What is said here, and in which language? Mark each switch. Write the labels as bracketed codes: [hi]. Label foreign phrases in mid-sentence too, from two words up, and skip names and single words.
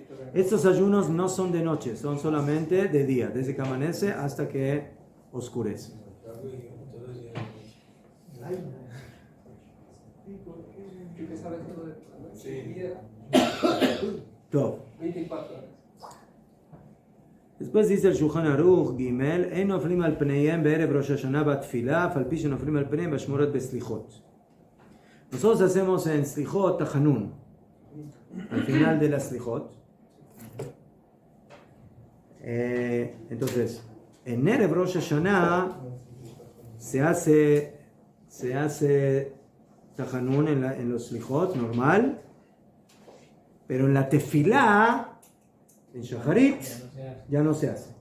[es] Estos ayunos no son de noche, son solamente de día, desde que amanece hasta que oscurece. Yo pensaba que todo el día... Todo. 24 horas. Después dice el Shulchan Aruch Gimel, [he] אין נופלים על פניהם בערב ראש השנה בתפילה, אף על פי שנופלים על פניהם באשמורות בסליחות. [es] Nosotros hacemos en [he] סליחות תחנון, [es] al final de las slichot. Entonces, en Erev Rosh Hashanah se hace se hace Tajanún en los Slijot, normal, pero en la Tefilá, en Shacharit, ya no se hace.